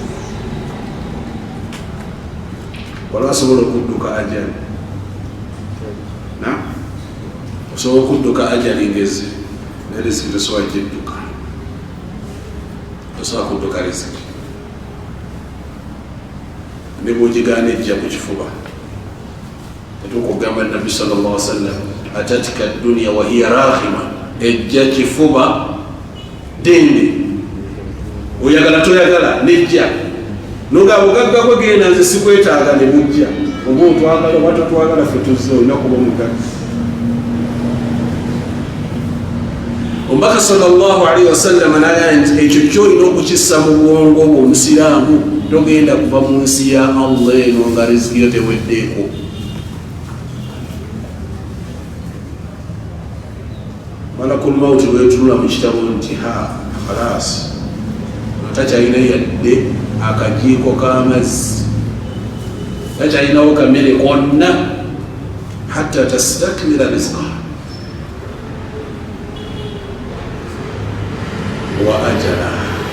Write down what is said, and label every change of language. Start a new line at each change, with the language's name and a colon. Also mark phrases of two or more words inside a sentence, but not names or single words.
Ganda: Wala asobola okudduka ajali, osobola okudduka ajali ngezi ne riziki tosobola gidduka, tosobola kudduka riziki ne bw'ogigaana ejja ku kifuba. Tukugamba nabbi
Arabic: صلى الله عليه وسلم أتته الدنيا وهي راغمة,
Ganda: ejja kifuba dende, oyagala toyagala nejja noga bugagga bwe genda nze sikwetaaga ne bujja. Oba otwagala oba totwagala ffe tuzze olina kuba mugagga. Omubaka
Arabic: صلى الله عليه وسلم
Ganda: n'agamba nti ekyo kyolina okukissa mu bwongo bwo omusiraamu togenda kuva mu nsi ya Allah eno nga riziki yo teweddeeko.
Arabic: ملك الموت
Ganda: lwetunula mu kitabo nti khalas takyalina yadde akajiiko k'amazzi, takyalinawo kamere konna
Arabic: حتى تستكمل رزقها وأجلها.